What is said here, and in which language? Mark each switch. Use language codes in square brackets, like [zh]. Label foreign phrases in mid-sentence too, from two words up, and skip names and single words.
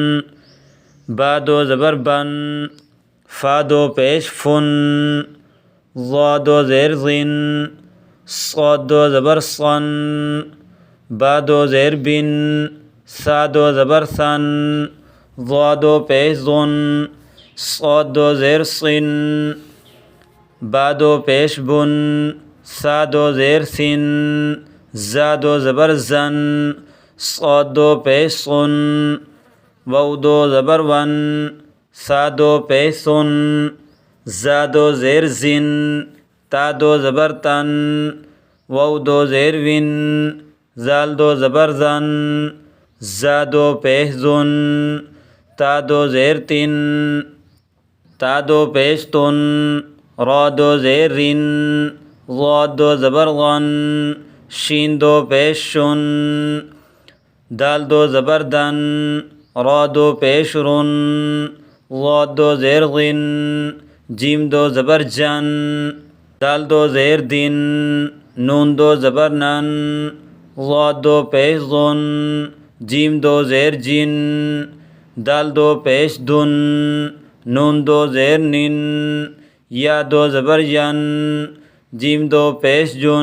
[fa] با 2 زبر بن، فا 2 پیش فن، ضا 2 زیر زن، صاد 2 زبر صن، با 2 زیر بن، سا 2 زبر ثن، ضا 2 پیش ظن، صاد 2 زیر صن، با 2 پیش بن، سا 2 زیر سن، زا 2 زبر زن، صاد 2 پیش صن، واو 2 زبر ون، سا 2 پیش سن، زا 2 زیر زن، تا 2 زبر تن، واو 2 زیر ون، زال 2 زبر زن، زا 2 پیش زن، تا 2 زیر تن، تا 2 پیش تن، را 2 زیر رن، ضاد 2 زبر غن، شین 2 پیش شن، دال 2 زبر دن، را 2 پیش رن، ضاد 2 زیر غن، جیم 2 زبر جن، دال 2 زیر دن، نون 2 زبر نن، ضاد 2 پیش ظن، جیم 2 زیر جن، دال 2 پیش دن، نون 2 زیر نن، یا 2 زبر ین، جیم 2 پیش جن،